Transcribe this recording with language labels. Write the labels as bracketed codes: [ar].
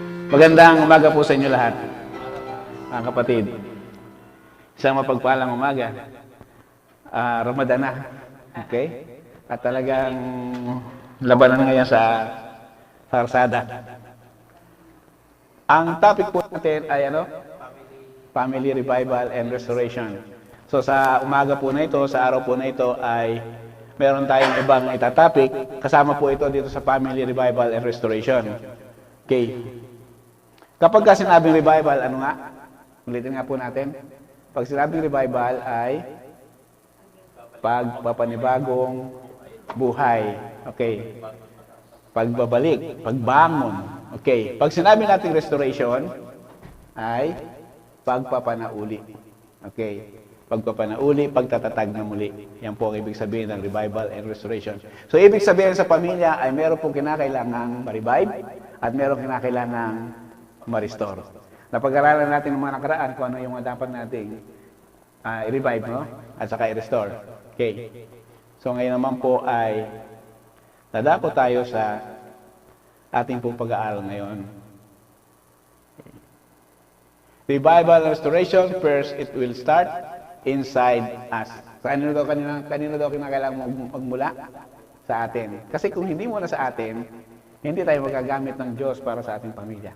[tl] Magandang umaga po sa inyo lahat, mga kapatid. Isang mapagpalang umaga. Ramadan na. Okay? At talagang labanan ngayon sa Farsada. Ang topic po natin ay ano? [en] Family Revival and Restoration. [tl] So sa umaga po na ito, sa araw po na ito ay meron tayong ibang itatopic. Kasama po ito dito sa [en] Family Revival and Restoration. [tl] Okay. Kapag ka sinabing revival, ano nga? Ulitin nga po natin. Pag sinabing revival ay pagpapanibagong buhay. Okay. Pagbabalik, pagbangon. Okay. Pag sinabi natin restoration ay pagpapanauli. Okay. Pagpapanauli, pagtatatag na muli. Yan po ang ibig sabihin ng revival and restoration. So, ibig sabihin sa pamilya ay meron pong kinakailangang ma-revive at meron kinakailangang ma-restore. Napag-aralan natin ng mga nakaraan kung ano yung dapat nating i-revive, no? At saka i-restore. Okay. So, ngayon naman po ay dadako tayo sa ating pong pag-aaral ngayon. [en] Revival and restoration, first, it will start inside us. [tl] Kanino daw kinakailangan magmula? Sa atin. Kasi kung hindi muna sa atin, hindi tayo magagamit ng Diyos para sa ating pamilya.